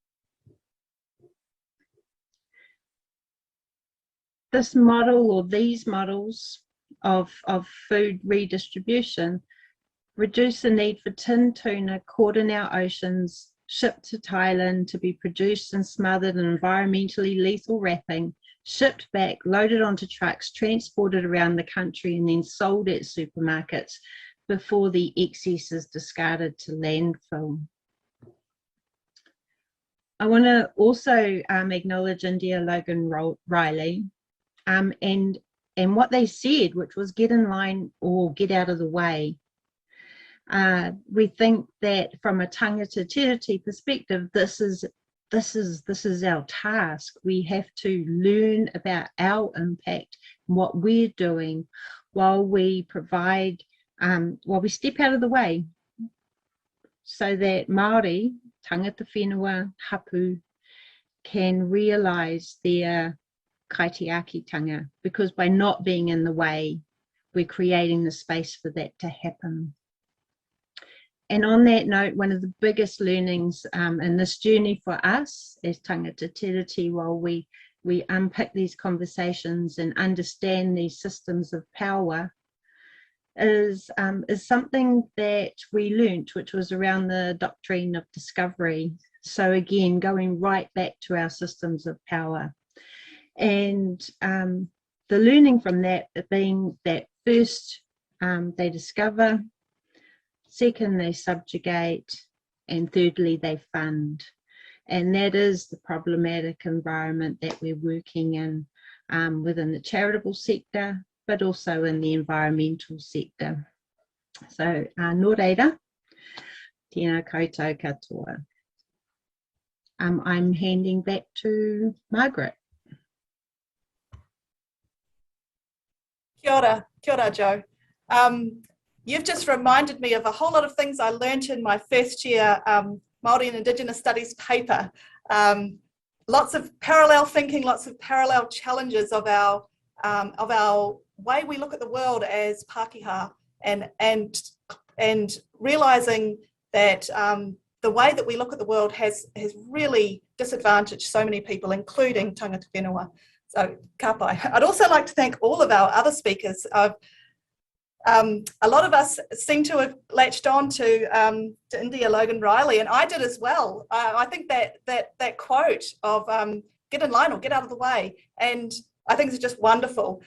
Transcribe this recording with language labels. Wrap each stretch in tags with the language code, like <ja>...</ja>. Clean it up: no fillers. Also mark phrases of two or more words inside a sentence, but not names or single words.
<en>This model, or these models of food redistribution, reduce the need for tin tuna caught in our oceans, shipped to Thailand to be produced and smothered in environmentally lethal wrapping, shipped back, loaded onto trucks, transported around the country, and then sold at supermarkets before the excess is discarded to landfill. I want to also acknowledge India Logan Riley and what they said, which was get in line or get out of the way. We think that from a</en> <mi>tangata tiriti</mi> <en>perspective, this is our task. We have to learn about our impact and what we're doing while we provide, while we step out of the way, so that Maori,</en> <mi>tangata whenua,</mi> <en>hapu, can realise their kaitiakitanga, because by not being in the way, we're creating the space for that to happen. And on that note, one of the biggest learnings in this journey for us as</en> <mi>tangata tiriti,</mi> <en>while we we unpick these conversations and understand these systems of power is something that we learnt, which was around the doctrine of discovery. So again, going right back to our systems of power. And the learning from that being that first they discover, second they subjugate, and thirdly they fund. And that is the problematic environment that we're working in within the charitable sector, but also in the environmental sector. So,</en> <mi>nō reira, tēnā koutou katoa.</mi> <en>I'm handing back to Margaret.</en> <mi>Kia ora, Joe.</mi> <en>You've just reminded me of a whole lot of things I learnt in my first year Maori and Indigenous Studies paper. Lots of parallel thinking, lots of parallel challenges of our way we look at the world as Pākehā, and realising that the way that we look at the world has really disadvantaged so many people, including</en> <mi>tangata whenua. So, ka pai.</mi> <en>I'd also like to thank all of our other speakers. A lot of us seem to have latched on to India Logan Riley, and I did as well. I think that quote of get in line or get out of the way, and I think it's just wonderful.</en>